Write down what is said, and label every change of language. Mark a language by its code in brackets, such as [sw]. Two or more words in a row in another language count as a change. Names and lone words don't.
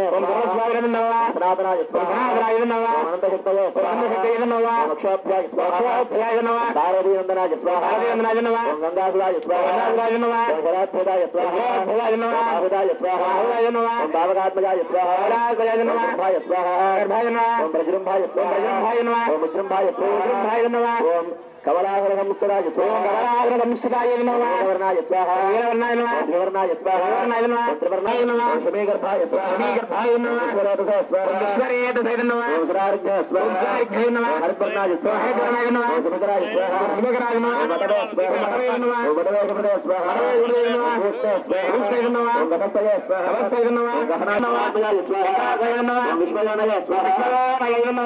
[sa] సనాతనాయ స్వాహా అనంతశక్తయే స్వాహా మోక్షోభ్యాయ స్వాహా భారతీనందనాయ స్వాహా ఓం గంగాసురాయ స్వాహా ఓం శరాధ్యదాయ స్వాహా ఆహుదాయ స్వాహా ఓం భావకాత్మజాయ స్వాహా స్వాహా ఓం ప్రజృంభాయ స్వాహా ఓం విజృంభాయ స్వాహా ఓం कमलाग्रगंस्तराज स्वाहा कमलाग्रगंस्तराय नमः वर्णाय स्वाहा वर्णाय नमः वर्णाय स्वाहा वर्णाय नमः त्रिवर्णाय नमः शमीगर्भाय स्वाहा शमीगर्भाय नमः ईश्वरेतसे स्वाहा ईश्वरेतसे नमः ओंकारार्घ्य स्वाहा ओंकारार्घ्य नमः हरिवर्णाय स्वाहा हरिवर्णाय नमः सुमकराय स्वाहा सुमकराय नमः वटवे स्वाहा वटवे नमः वटवे वटवे स्वाहा वटवे नमः भूते स्वाहा भूते नमः गणपतये स्वाहा गणपतये नमः गहनाय स्वाहा गहनाय नमः विश्वजानय स्वाहा विश्वजानय नमः